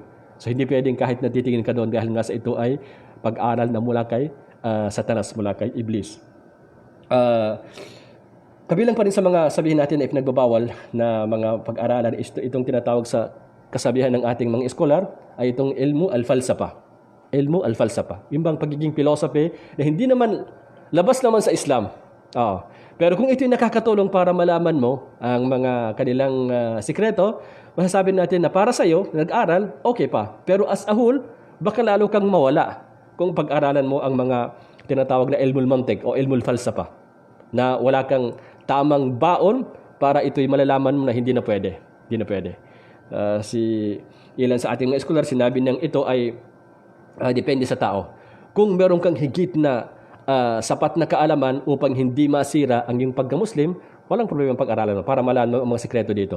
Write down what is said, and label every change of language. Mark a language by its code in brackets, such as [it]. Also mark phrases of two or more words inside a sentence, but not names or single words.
[tl] So hindi pwedeng kahit na titingin ka doon dahil nga sa ito ay pag-aral na mula kay Satanas, mula kay Iblis. Kabilang pa rin sa mga sabihin natin na ipinagbabawal na mga pag-aralan, itong tinatawag sa kasabihan ng ating mga eskolar, ay itong [ar] علم الفلسفة. علم الفلسفة. [tl] Yung bang pagiging philosophy na hindi naman, labas naman sa Islam. Pero kung ito'y nakakatulong para malaman mo ang mga kanilang sikreto, masasabi natin na para sa'yo, nag-aral, okay pa. [en] Pero as a whole, [tl] baka lalo kang mawala kung pag-aralan mo ang mga tinatawag na [ar] علم المنطق [tl] o [ar] علم الفلسفة, [tl] na wala kang tamang baon para ito'y malalaman mo na hindi na pwede. Hindi na pwede. Ilan sa ating mga eskolar, sinabi niyang ito ay depende sa tao. Kung meron kang higit na sapat na kaalaman upang hindi masira ang iyong pagka-Muslim, walang problema ang pag-aralan mo para malaman mo ang mga sikreto dito.